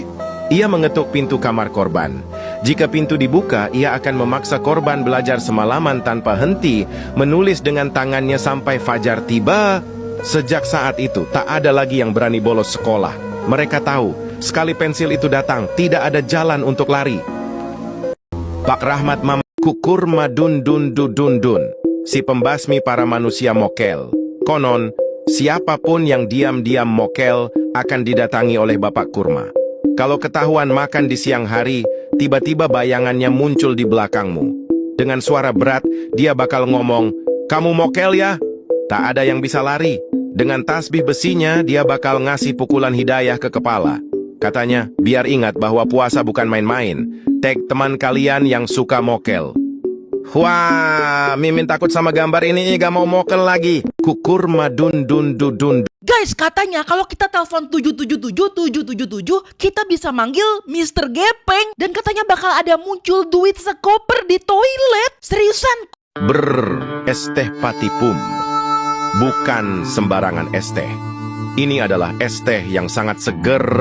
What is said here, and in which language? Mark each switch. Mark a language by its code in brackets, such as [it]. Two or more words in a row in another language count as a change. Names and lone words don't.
[id] Ia mengetuk pintu kamar korban. Jika pintu dibuka, ia akan memaksa korban belajar semalaman tanpa henti, menulis dengan tangannya sampai fajar tiba. Sejak saat itu, tak ada lagi yang berani bolos sekolah. Mereka tahu, sekali pensil itu datang, tidak ada jalan untuk lari. Pak Rahmat kukur madun dun dun dun dun, si pembasmi para manusia mokel. Konon, siapapun yang diam-diam mokel akan didatangi oleh Bapak Kurma. Kalau ketahuan makan di siang hari, tiba-tiba bayangannya muncul di belakangmu. Dengan suara berat, dia bakal ngomong, "Kamu mokel ya?" Tak ada yang bisa lari. Dengan tasbih besinya, dia bakal ngasih pukulan hidayah ke kepala. Katanya, biar ingat bahwa puasa bukan main-main. Tag teman kalian yang suka mokel. Wah, Mimin takut sama gambar ini, gak mau mokel lagi. Kukur madun dun dun dun. Guys, katanya kalau kita telepon 777, kita bisa manggil Mr. Gepeng. Dan katanya bakal ada muncul duit sekoper di toilet. Seriusan? Es teh patipum. Bukan sembarangan es teh. Ini adalah es teh yang sangat seger.